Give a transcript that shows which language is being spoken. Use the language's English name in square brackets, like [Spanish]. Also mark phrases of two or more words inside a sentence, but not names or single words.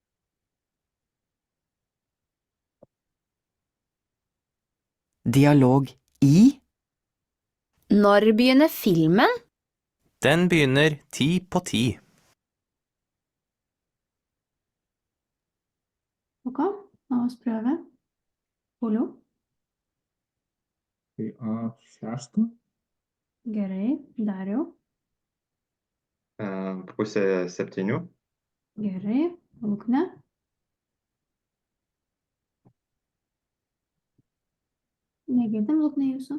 [Norwegian] Dialog I. Når begynner filmen? Den begynner 10:10. Ok, la oss prøve. [Lithuanian] Pauliau. Tai A6. Gerai, Dariau. 6:30. Gerai, Ugne. Negirdim, Lukne, jūsų.